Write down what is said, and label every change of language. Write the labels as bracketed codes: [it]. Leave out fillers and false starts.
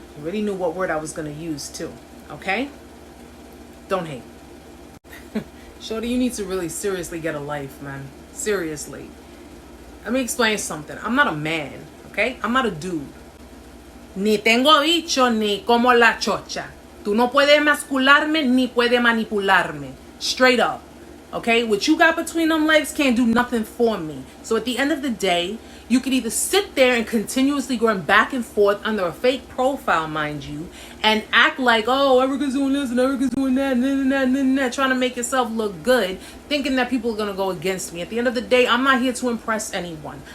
[en] You already knew what word I was going to use too, okay? Don't hate. Shorty, you need to really seriously get a life, man. Seriously. Let me explain something. I'm not a man, okay? I'm not a dude. [es] Ni tengo bicho ni como la chocha. Tú no puedes mascularme ni puedes manipularme. [en] Straight up. Okay? What you got between them legs can't do nothing for me. So at the end of the day, you could either sit there and continuously going back and forth under a fake profile, mind you, and act like, oh, Erica's doing this and Erica's doing that, and that, trying to make yourself look good, thinking that people are going to go against me. At the end of the day, I'm not here to impress anyone.